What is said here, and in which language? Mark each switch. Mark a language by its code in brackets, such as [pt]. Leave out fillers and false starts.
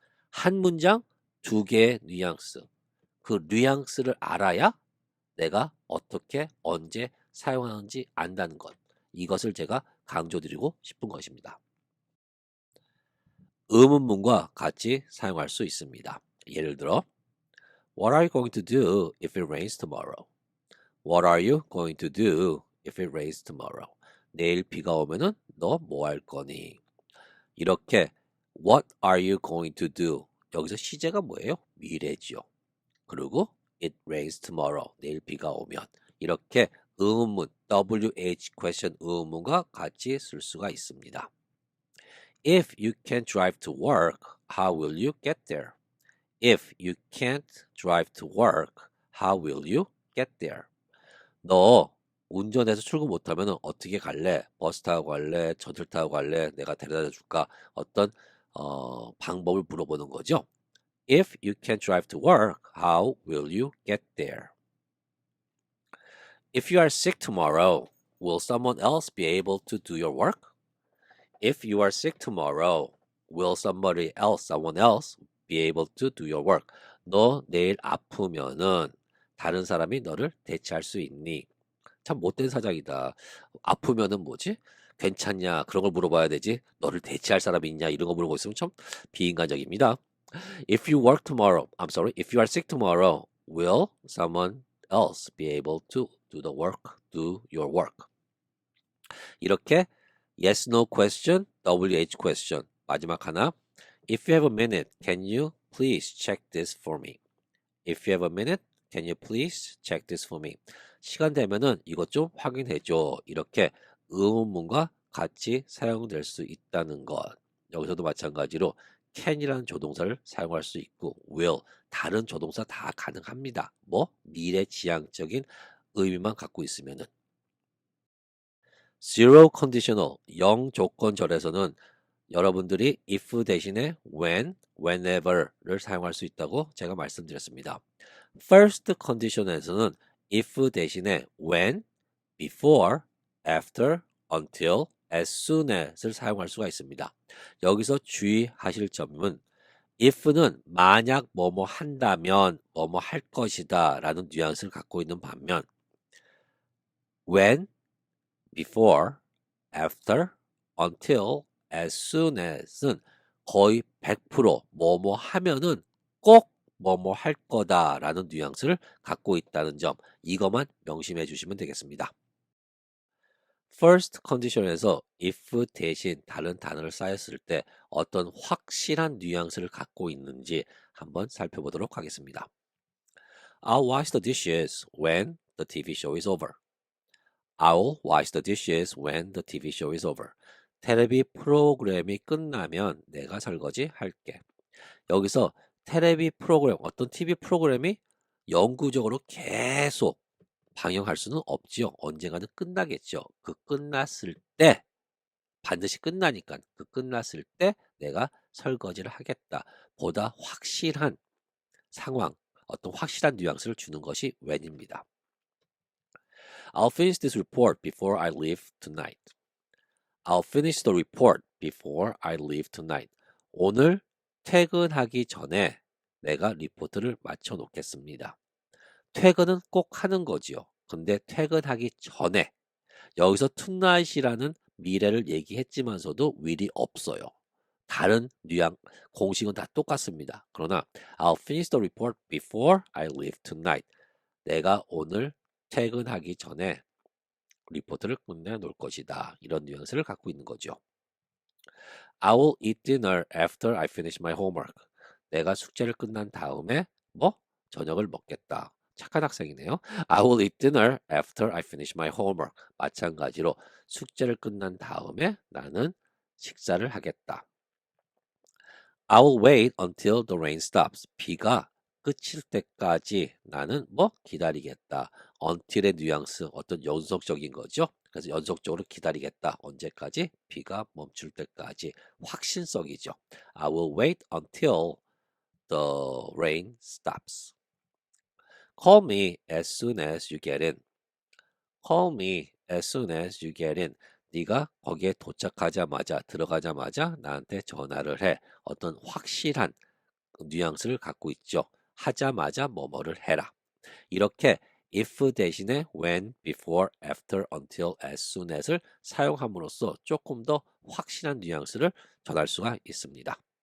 [ko] 한 문장, 두 개의 뉘앙스. 그 뉘앙스를 알아야 내가 어떻게 언제 사용하는지 안다는 것. 이것을 제가 강조드리고 싶은 것입니다. 의문문과 같이 사용할 수 있습니다. 예를 들어 [en] What are you going to do if it rains tomorrow? What are you going to do if it rains tomorrow? [ko] 내일 비가 오면은 너 뭐 할 거니? 이렇게 [en] What are you going to do? [ko] 여기서 시제가 뭐예요? 미래지요. 그리고 [en] it rains tomorrow. [ko] 내일 비가 오면 이렇게 의문문 WH question 의문문과 같이 쓸 수가 있습니다. [en] If you can't drive to work, how will you get there? If you can't drive to work, how will you get there? [ko] 너 운전해서 출근 못하면 어떻게 갈래? 버스 타고 갈래? 전철 타고 갈래? 내가 데려다 줄까? 어떤 방법을 물어보는 거죠. [en] If you can't drive to work, how will you get there? If you are sick tomorrow, will someone else be able to do your work? If you are sick tomorrow, will someone else be able to do your work? [ko] 너 내일 아프면은 다른 사람이 너를 대체할 수 있니? 참 못된 사장이다. 아프면은 뭐지? 괜찮냐? 그런 걸 물어봐야 되지. 너를 대체할 사람이 있냐? 이런 거 물어보고 있으면 참 비인간적입니다. [en] If you work tomorrow, I'm sorry, if you are sick tomorrow, will someone else be able to do your work? [ko] 이렇게 [en] yes, no question, WH question. [ko] 마지막 하나. [en] If you have a minute, can you please check this for me? If you have a minute, can you please check this for me? [ko] 시간 되면은 이것 좀 확인해 줘. 이렇게 의문문과 같이 사용될 수 있다는 것. 여기서도 마찬가지로 can이라는 조동사를 사용할 수 있고 will, 다른 조동사 다 가능합니다. 뭐 미래지향적인 의미만 갖고 있으면은. zero conditional, 영조건절에서는 여러분들이 if 대신에 when, whenever를 사용할 수 있다고 제가 말씀드렸습니다. first condition에서는 if 대신에 when, before, after, until, as soon as를 사용할 수가 있습니다. 여기서 주의하실 점은 if는 만약 뭐뭐 한다면 뭐뭐 할 것이다 라는 뉘앙스를 갖고 있는 반면 when, before, after, until, as soon as는 거의 100% 뭐뭐 하면은 꼭 뭐뭐 할 거다라는 뉘앙스를 갖고 있다는 점, 이것만 명심해 주시면 되겠습니다. first condition에서 if 대신 다른 단어를 쌓였을 때 어떤 확실한 뉘앙스를 갖고 있는지 한번 살펴보도록 하겠습니다. [en] I'll wash the dishes when the TV show is over. I'll wash the dishes when the TV show is over. [ko] 테레비 프로그램이 끝나면 내가 설거지 할게. 여기서 테레비 프로그램, 어떤 TV 프로그램이 영구적으로 계속 방영할 수는 없지요. 언젠가는 끝나겠죠. 그 끝났을 때, 반드시 끝나니까 그 끝났을 때 내가 설거지를 하겠다. 보다 확실한 상황, 어떤 확실한 뉘앙스를 주는 것이 when입니다. [en] I'll finish this report before I leave tonight. I'll finish the report before I leave tonight. [ko] 오늘 퇴근하기 전에 내가 리포트를 마쳐 놓겠습니다. 퇴근은 꼭 하는 거지요. 근데 퇴근하기 전에 여기서 tonight이라는 미래를 얘기했지만서도 will이 없어요. 다른 공식은 다 똑같습니다. 그러나 [en] I'll finish the report before I leave tonight. [ko] 내가 오늘 퇴근하기 전에 리포트를 끝내놓을 것이다. 이런 뉘앙스를 갖고 있는 거죠. [en] I will eat dinner after I finish my homework. [ko] 내가 숙제를 끝난 다음에 저녁을 먹겠다. 착한 학생이네요. [en] I will eat dinner after I finish my homework. [ko] 마찬가지로 숙제를 끝난 다음에 나는 식사를 하겠다. [en] I will wait until the rain stops. [ko] 비가 끝일 때까지 나는 기다리겠다. until의 뉘앙스, 어떤 연속적인 거죠. 그래서 연속적으로 기다리겠다. 언제까지? 비가 멈출 때까지. 확신성이죠. [en] I will wait until the rain stops. Call me as soon as you get in. Call me as soon as you get in. [ko] 네가 거기에 도착하자마자, 들어가자마자 나한테 전화를 해. 어떤 확실한 뉘앙스를 갖고 있죠. 하자마자 뭐뭐를 해라. 이렇게 if 대신에 when, before, after, until, as soon as를 사용함으로써 조금 더 확실한 뉘앙스를 전할 수가 있습니다.